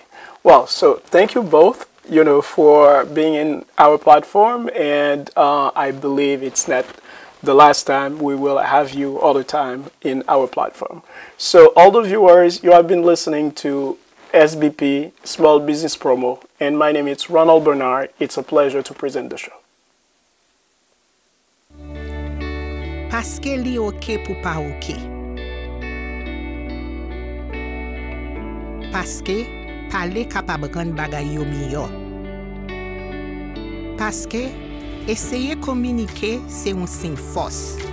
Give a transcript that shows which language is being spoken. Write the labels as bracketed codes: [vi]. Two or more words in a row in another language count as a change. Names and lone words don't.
[en] Well, so thank you both, you know, for being in our platform, and I believe it's not the last time we will have you all the time in our platform. So all the viewers, you have been listening to SBP Small Business Promo, and my name is Ronald Bernard. It's a pleasure to present the show. [ht] Paske li ok pou pa ok. Paske pale kapab ran bagay yo miyo. Paske eseye komunike se un sin fos.